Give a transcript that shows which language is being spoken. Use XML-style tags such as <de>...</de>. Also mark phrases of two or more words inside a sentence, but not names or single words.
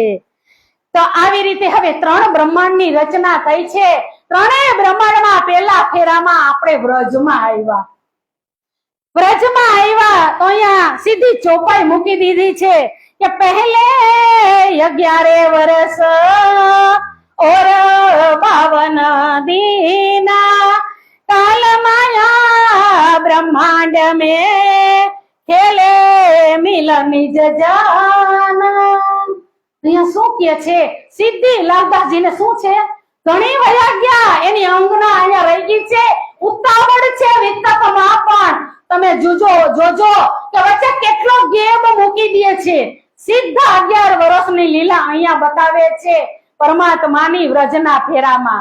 <gu>તો આવી રીતે હવે ત્રણ બ્રહ્માંડની રચના થઈ છે. ત્રણેય બ્રહ્માંડમાં પહેલા ફેરામાં આપણે વ્રજમાં આવ્યા. વ્રજમાં આવ્યા તો અહીંયા સીધી ચોપાઈ મૂકી દીધી છે કે પહેલે 11 વર્ષ</gu> <hi>और 52 दीना काल माया ब्रह्मांड में खेले मिलन निज जाना.</hi> <gu>અહીંયા શું કે છે? સિદ્ધિ લાલદાસજીને શું છે? ઘણી વયા ગયા, એની અંગના અહીંયા રહી ગઈ છે. ઉતાવળ છે વિતકમાં પણ. તમે જોજો કે વચ્ચે કેટલો ગેપ મૂકી દે છે. સીધા 11 વર્ષની લીલા અહીંયા બતાવે છે પરમાત્માની વ્રજના ફેરામાં.</gu>